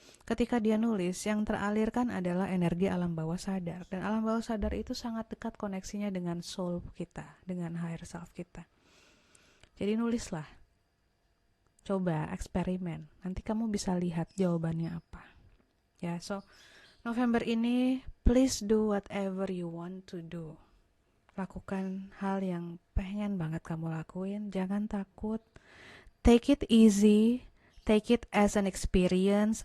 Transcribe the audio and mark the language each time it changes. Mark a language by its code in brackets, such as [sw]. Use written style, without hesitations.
[id] Ketika dia nulis, yang teralirkan adalah energi alam bawah sadar. Dan alam bawah sadar itu sangat dekat koneksinya dengan soul kita, dengan higher self kita. Jadi nulislah. Coba eksperimen. Nanti kamu bisa lihat jawabannya apa. [en] Ya, so November ini please do whatever you want to do. [id] Lakukan hal yang pengen banget kamu lakuin. Jangan takut. [en] Take it easy. Take it as an experience.